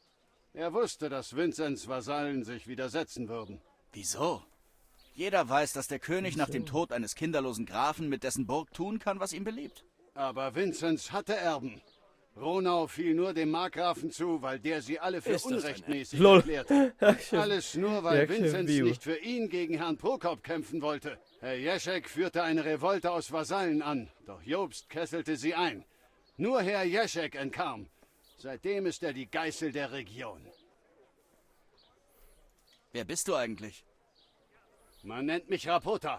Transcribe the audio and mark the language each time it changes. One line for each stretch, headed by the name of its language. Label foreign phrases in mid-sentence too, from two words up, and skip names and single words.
German: Er wusste, dass Vinzenz Vasallen sich widersetzen würden. Wieso? Jeder weiß, dass der König nach dem Tod eines kinderlosen Grafen mit dessen Burg tun kann, was ihm beliebt. Aber Vinzenz hatte Erben. Ronau fiel nur dem Markgrafen zu, weil der sie alle für Ist das unrechtmäßig
Polish: Lol.
German: erklärte.
Polish: Jak się-
German: Alles nur, weil
Polish: jak się
German: Vinzenz
Polish: wbił.
German: nicht für ihn gegen Herrn Prokop kämpfen wollte. Herr Jeschek führte eine Revolte aus Vasallen an, doch Jobst kesselte sie ein. Nur Herr Jeschek entkam. Seitdem ist er die Geißel der Region. Wer bist du eigentlich? Man nennt mich Rapota.